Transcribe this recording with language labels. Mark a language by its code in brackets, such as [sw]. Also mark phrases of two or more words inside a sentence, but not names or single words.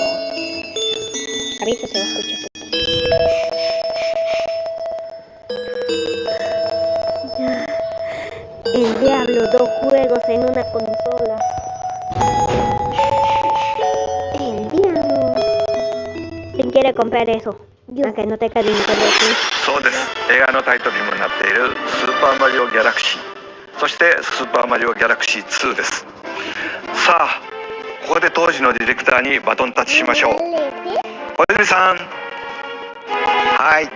[es] Ahorita se va a escuchar. El diablo, 2 juegos en una consola. El diablo. ¿Quién quiere comprar eso? Aunque no tenga Nintendo Switch. [ja] そうです。映画のタイトルにもなっているスーパーマリオギャラクシー、そしてスーパーマリオギャラクシー2です。さあ、ここで当時のディレクターにバトンタッチしましょう。小泉さん。はい。